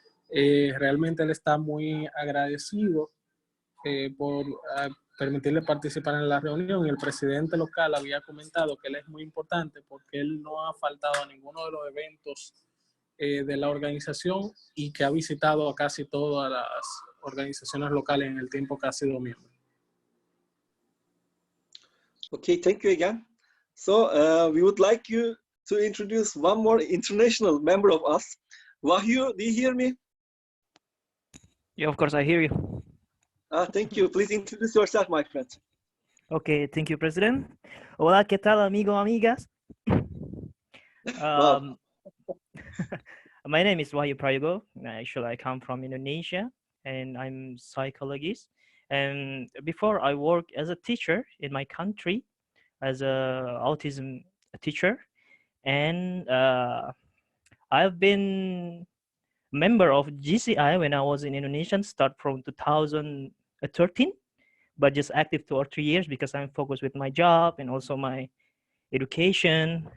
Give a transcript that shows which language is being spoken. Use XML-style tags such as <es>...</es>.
<es>Realmente él está muy agradecido por permitirle participar en la reunión, y el presidente local había comentado que él es muy importante porque él no ha faltado a ninguno de los eventos de la organización y que ha visitado a casi todas las organizaciones locales en el tiempo que ha sido miembro.</es> <en>Okay, thank you again. So we would like you to introduce one more international member of us. Wahyu, do you hear me? Yeah, of course, I hear you. Thank you. Please introduce yourself, my friend. Okay, thank you, President.</en> <es>Hola, ¿qué tal, amigo, amigas?</es> <en>My name is Wahyu Prayogo. Actually, I come from Indonesia, and I'm a psychologist. And before, I worked as a teacher in my country, as a autism teacher. And I've been member of JCI when I was in Indonesia, start from 2013, but just active 2 or 3 years because I'm focused with my job and also my education.</en>